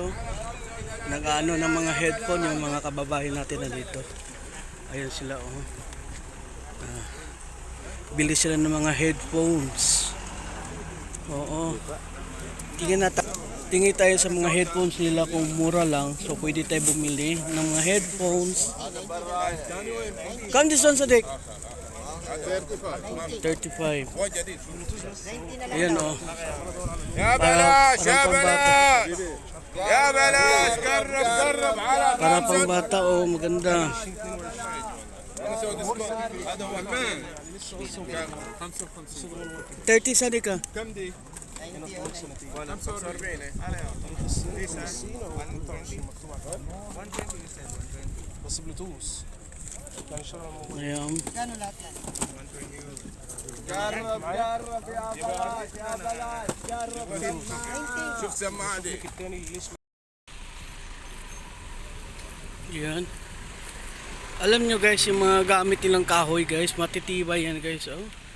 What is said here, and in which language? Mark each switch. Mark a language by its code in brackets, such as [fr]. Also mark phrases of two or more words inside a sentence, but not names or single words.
[tl] Nag-ano ng mga headphone yung mga kababayan natin nandito. Ayun sila oh. Bili sila ng mga headphones. Oo. Tingin tayo sa mga headphones nila kung mura lang. So pwede tayo bumili ng mga headphones. [en] Kam this one Sadik? 35. [tl] Ayan oh. [ar] يا بلاش يا بلاش يا بلاش قرب قرب على [tl] Para pang bata oh, maganda. [ar] هذا هو المان [tl] 30 Sadik ka. [ar] كم دي 45 بس بلوتوث يعني شغله [tl] Ayan. [ar] قرب قرب يا بلاش يا بلاش قرب شوف سماعة دي الثاني اللي اسمه [tl] Yan. Alam nyo guys, yung mga gamit nilang kahoy guys, matitibay yan guys. Oh.